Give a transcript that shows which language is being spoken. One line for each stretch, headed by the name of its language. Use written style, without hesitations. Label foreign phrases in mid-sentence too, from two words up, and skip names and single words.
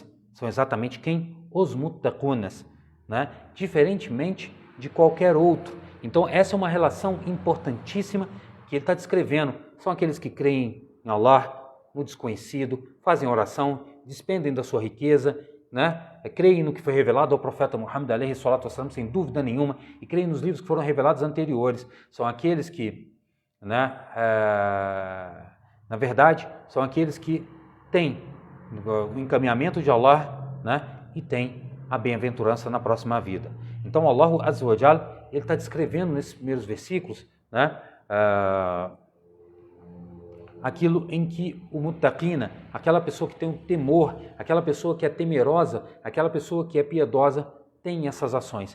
Portuguese: São exatamente quem? Os muttaqunas, né? Diferentemente de qualquer outro. Então essa é uma relação importantíssima que ele está descrevendo. São aqueles que creem em Allah, no desconhecido, fazem oração, despendem da sua riqueza, né? Creem no que foi revelado ao profeta Muhammad
Arabic: عليه الصلاة والسلام,
Portuguese: sem dúvida nenhuma, e creem nos livros que foram revelados anteriores. São aqueles que, né, na verdade, são aqueles que têm o encaminhamento de Allah, né, e têm a bem-aventurança na próxima vida. Então,
Arabic: الله عز وجل,
Portuguese: ele está descrevendo nesses primeiros versículos, né, aquilo em que o muttaqina, aquela pessoa que tem um temor, aquela pessoa que é temerosa, aquela pessoa que é piedosa, tem essas ações.